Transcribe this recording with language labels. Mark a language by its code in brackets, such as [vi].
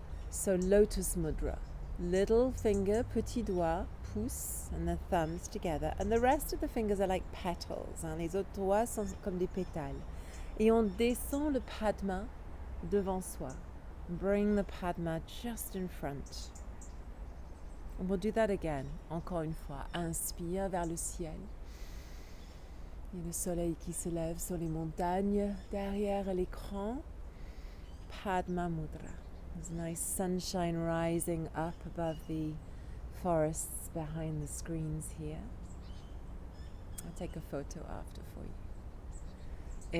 [en] So lotus mudra. Little finger, [fr] petit doigt, pouce, [en] and the thumbs together. And the rest of the fingers are like petals. [fr] Les autres doigts sont comme des pétales. Et on descend le Padma devant soi. [en] Bring the Padma just in front. And we'll do that again. [fr] Encore une fois. Inspire vers le ciel. Il y a le soleil qui se lève sur les montagnes derrière l'écran. Padma Mudra. [en] There's nice sunshine rising up above the forests behind the screens here. I'll take a photo after for you.